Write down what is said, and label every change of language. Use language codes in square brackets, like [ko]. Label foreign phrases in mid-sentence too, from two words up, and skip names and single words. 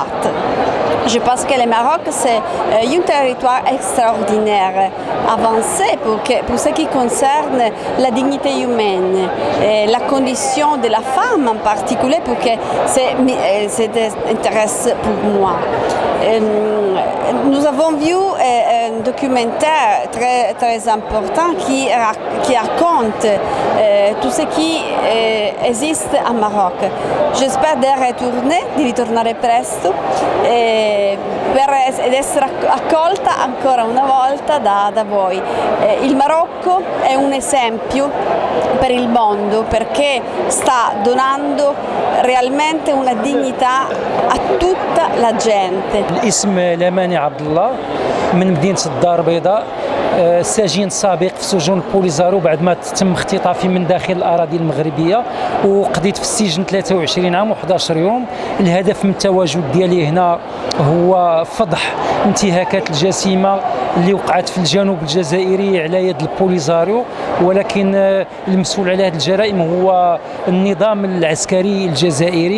[fr] Je pense que le Maroc, c'est un territoire extraordinaire, avancé pour ce qui concerne la dignité humaine, et la condition de la femme en particulier, pour que c'est intéressant pour moi. Nous avons vu un documentaire très, très important qui raconte tout ce qui existe au Maroc. J'espère de retourner presto. [it] per essere accolta ancora una volta da voi. Il Marocco è un esempio per il mondo perché sta donando realmente una dignità a tutta la gente. [ar] الاسم لماني عبد الله من مدينة الدار البيضاء، سجين سابق في سجون بوليزارو بعد ما تم اختطافي من داخل الأراضي المغربية، وقضيت في السجن 23 عام و11 يوم. الهدف من التواجد ديالي هنا هو فضح انتهاكات الجسيمة اللي وقعت في الجنوب الجزائري على يد البوليزاريو، ولكن المسؤول على هذه الجرائم هو النظام العسكري الجزائري.